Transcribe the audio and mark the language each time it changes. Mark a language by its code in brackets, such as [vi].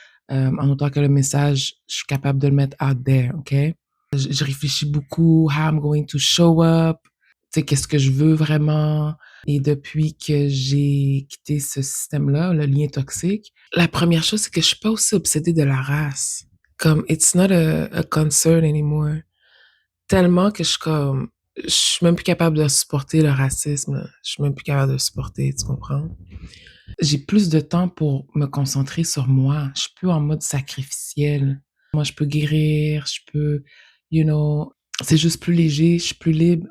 [fr] En autant que le message, je suis capable de le mettre [en] out there, [fr] OK? Je réfléchis beaucoup, [en] how I'm going to show up, [fr] tu sais, qu'est-ce que je veux vraiment. Et depuis que j'ai quitté ce système-là, le lien toxique, la première chose, c'est que je suis pas aussi obsédée de la race. [en] Comme, it's not a concern anymore. [fr] Tellement que je suis même plus capable de supporter le racisme, là. Je suis même plus capable de le supporter, tu comprends? J'ai plus de temps pour me concentrer sur moi. Je suis plus en mode sacrificiel. Moi, je peux guérir, je peux, you know, c'est juste plus léger, je suis plus libre.